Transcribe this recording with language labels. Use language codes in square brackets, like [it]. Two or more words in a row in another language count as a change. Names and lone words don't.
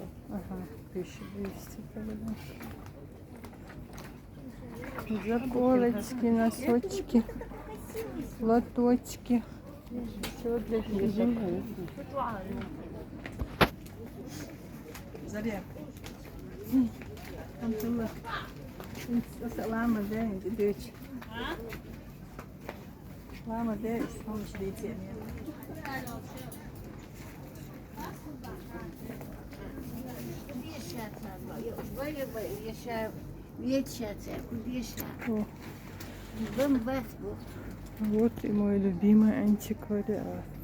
[ru] Ага, 1200 тогда. Заколочки, носочки, лоточки. Все для деток. Заря. [pt] Lama dentro, Deus. Lama dentro. Vamos deitar mesmo. [ru] О, вот и мой любимый антиквариат.